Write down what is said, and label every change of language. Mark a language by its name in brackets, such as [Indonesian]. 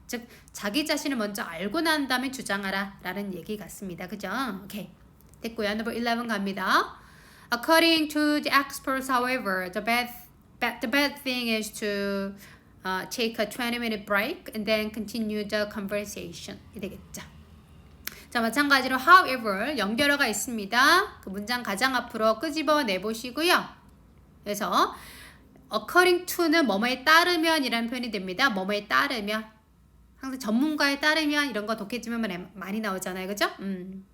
[Korean] 즉 자기 자신을 먼저 알고 난 다음에 주장하라 라는 얘기 같습니다. 그죠? 오케이. 됐고요. [English] number 11 [Korean] 갑니다. [English] According to the experts, however, the bad thing is to take a 20-minute break and then continue the conversation. [Korean] 이 되겠죠. 자, 마찬가지로 however 연결어가 있습니다. 그 문장 가장 앞으로 끄집어 내보시고요. 그래서 [English] according to [Korean] 는 뭐뭐에 따르면 이라는 표현이 됩니다. 뭐뭐에 따르면 항상 전문가에 따르면 이런 거 독해지면 많이 나오잖아요. 그죠?